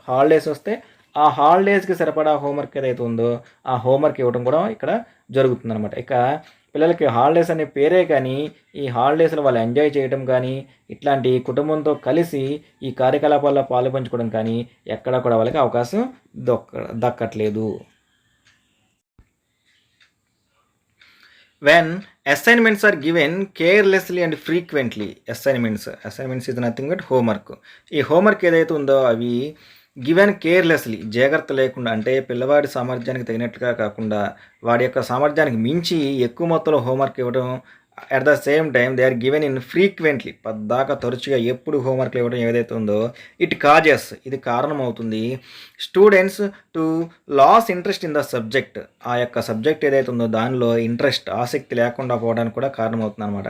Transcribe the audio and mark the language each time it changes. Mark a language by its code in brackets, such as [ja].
[te] Holidays వస్తే ఆ హాలిడేస్కి సరిపడా హోంవర్క్ ఏదైతే ఉందో ఆ హోంవర్క్ ఇవ్వడం కూడా ఇక్కడ జరుగుతుందన్నమాట. ఇక పిల్లలకి హాలిడేస్ అనే పేరే కానీ ఈ హాలిడేస్లో వాళ్ళు ఎంజాయ్ చేయడం కానీ ఇట్లాంటి కుటుంబంతో కలిసి ఈ కార్యకలాపాల్లో పాలుపంచుకోవడం కానీ ఎక్కడ కూడా వాళ్ళకి అవకాశం దక్కట్లేదు. [en] When assignments are given carelessly and frequently, assignments is nothing but homework. [te] ఈ హోంవర్క్ ఏదైతే ఉందో అవి [en] given carelessly, [te] జాగ్రత్త లేకుండా, అంటే పిల్లవాడి సామర్థ్యానికి తగినట్లుగా కాకుండా వాడి యొక్క సామర్థ్యానికి మించి ఎక్కువ మొత్తంలో హోంవర్క్ ఇవ్వడం, [en] at the same time they are given in frequently, [te] పద్దాక తరచుగా ఎప్పుడు హోంవర్క్లు ఇవ్వడం ఏదైతే ఉందో [en] it causes, [te] ఇది కారణం అవుతుంది [en] students to lose interest in the subject, [te] ఆ యొక్క సబ్జెక్ట్ ఏదైతే ఉందో దానిలో ఇంట్రెస్ట్, ఆసక్తి లేకుండా పోవడానికి కూడా కారణం అవుతుంది అనమాట.